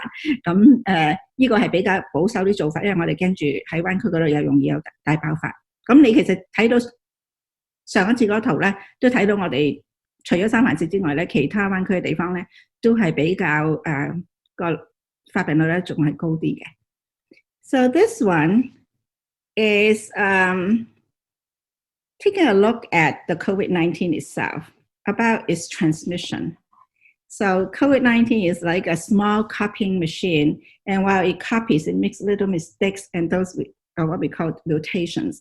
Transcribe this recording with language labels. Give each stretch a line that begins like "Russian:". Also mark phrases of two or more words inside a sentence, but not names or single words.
Cantonese: 咁呢個係比較保守啲做法，因為我哋驚住喺灣區嗰度又容易有大爆發。咁你其實睇到上一次嗰圖咧，都睇到我哋除咗三藩市之外咧，其他灣區嘅地方咧，都係比較個發病率咧仲係高啲嘅。
English: So this one is taking a look at the COVID-19 itself, about its transmission. So COVID-19 is like a small copying machine, and while it copies, it makes little mistakes, and those are what we call mutations.